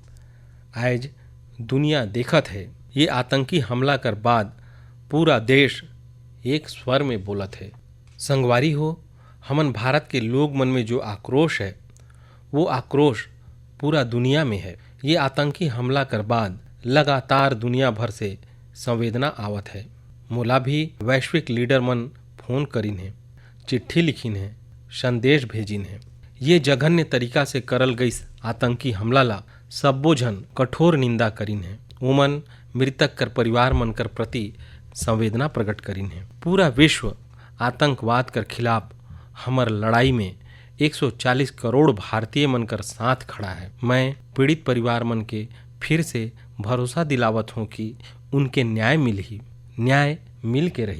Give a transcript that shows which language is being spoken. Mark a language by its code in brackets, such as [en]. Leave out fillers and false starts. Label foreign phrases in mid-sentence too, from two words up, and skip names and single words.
[sck] आज दुनिया देखत है ये आतंकी हमला कर बाद पूरा देश एक स्वर में बोलत है। संगवारी हो, हमन भारत के लोग मन में जो आक्रोश है वो आक्रोश पूरा दुनिया में है। ये आतंकी हमला कर बाद लगातार दुनिया भर से संवेदना आवत है। मोला भी वैश्विक लीडर मन फोन करिन है, चिट्ठी लिखिन है, संदेश भेजिन है। ये जघन्य तरीका से करल गईस आतंकी हमला ला सब्बो झन कठोर निंदा करिन है। ओमन मृतक कर परिवार मन कर प्रति संवेदना प्रकट करिन है। पूरा विश्व आतंकवाद कर खिलाफ हमर लड़ाई में 140 करोड़ भारतीय मन कर साथ खड़ा है। मैं पीड़ित परिवार मन के फिर से भरोसा दिलावत हूँ कि उनके न्याय मिलही, न्याय मिल के रही।